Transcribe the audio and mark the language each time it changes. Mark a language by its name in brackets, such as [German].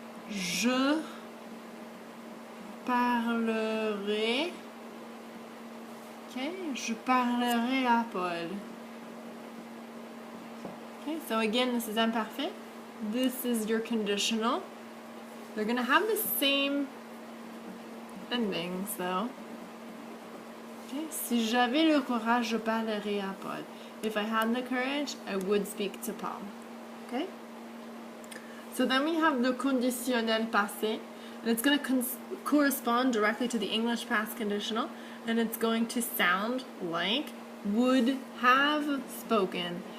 [French] Je parlerai, okay? Je parlerai à Paul. [English] Okay, so again, this is imparfait. This is your conditional. They're going to have the same endings, though. [French] Okay, si j'avais le courage, je parlerais à Paul. [English] If I had the courage, I would speak to Paul. Okay? So then we have the conditionnel passé, and it's going to correspond directly to the English past conditional, and it's going to sound like would have spoken.